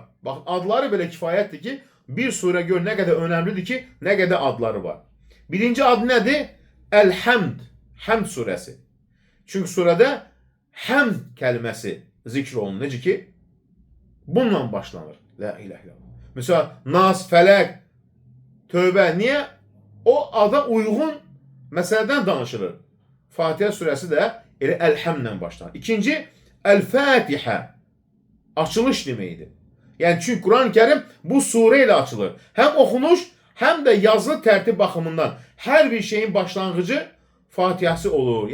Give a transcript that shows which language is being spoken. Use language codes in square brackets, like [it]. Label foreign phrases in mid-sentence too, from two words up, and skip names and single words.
[az] Bax, adları belə kifayətdir ki, bir surə gör nə qədər önəmlidir ki, nə qədər adları var. Birinci adı nədir? Əl-Həmd. Həmd surəsi. Çünki surədə həmd kəlməsi zikr olunur. Necə ki, bununla başlanır. [ar] لا إله إلا الله. Mesela Nas, [az] Fələq, Tövbə. Niyə? O ada uyğun məsələdən danışılır. Fatiha surəsi də elə Əl-Həmdlə başlanır. İkinci, Əl-Fətihə. Açılış deməkdir. Yəni, çünki Quran-ı Kərim bu surə ilə açılır. Həm oxunuş, həm də yazılı tərtib baxımından hər bir şeyin başlanğıcı Fatihası olur.